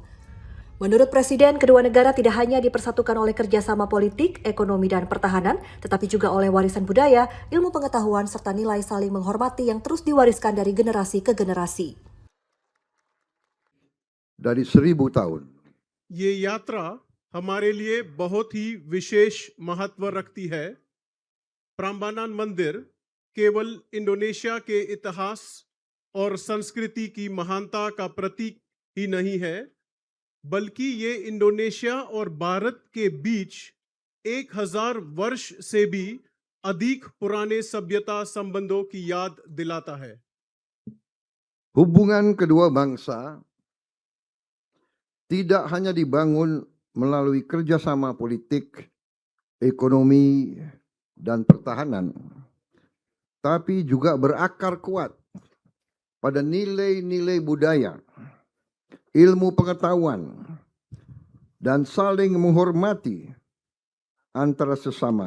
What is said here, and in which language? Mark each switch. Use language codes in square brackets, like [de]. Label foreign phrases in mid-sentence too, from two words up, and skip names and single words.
[id] Menurut Presiden, kedua negara tidak hanya dipersatukan oleh kerjasama politik, ekonomi, dan pertahanan, tetapi juga oleh warisan budaya, ilmu pengetahuan, serta nilai saling menghormati yang terus diwariskan dari generasi ke generasi. Dari 1000 tahun. [hi] ये यात्रा हमारे लिए बहुत ही विशेष महत्व रखती है। प्राम्बानान मंदिर केवल इंडोनेशिया के इतिहास और संस्कृति की महानता का प्रतीक ही नहीं है, बल्कि ये इंडोनेशिया और भारत के बीच 1000 वर्ष से भी अधिक पुराने सभ्यता संबंधों की याद दिलाता है। [id] hubungan kedua bangsa tidak hanya dibangun melalui kerjasama politik, ekonomi, dan pertahanan, tapi juga berakar kuat pada nilai-nilai budaya, ilmu pengetahuan, dan saling menghormati antara sesama.